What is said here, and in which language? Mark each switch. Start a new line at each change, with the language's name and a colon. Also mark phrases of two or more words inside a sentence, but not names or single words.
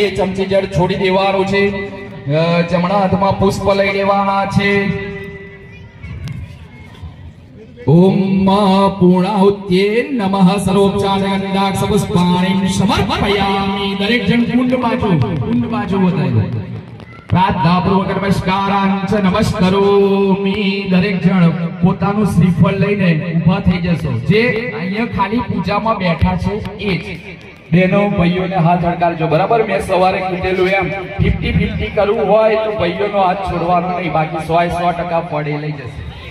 Gujarati: चमची જળ છોડી દેવાનું છે, જમણા હાથમાં પુષ્પ લઈ લેવાના છે.
Sanskrit: ओम पूर्णाहुत्ये नमः सर्वोपचार गंधाक्ष पुष्पाणि समर्पयामि.
Gujarati: દરેક જણ કુંડ બાજુ બતાવી દો.
Sanskrit: प्रार्थनापूर्वक नमस्कारांच नमस्करोमि.
Gujarati: દરેક જણ પોતાનું શ્રીફળ લઈને ઊભા થઈ જશો. જે અહીંયા ખાલી પૂજામાં બેઠા છે એ જ બહેનો ભાઈઓને હાથ અડકારજો. બરાબર, મેં સવારે કીધેલું એમ 50-50 કરવું હોય તો ભાઈઓનો હાથ છોડવાનો નહીં, બાકી 100% પડે લઈ જશે.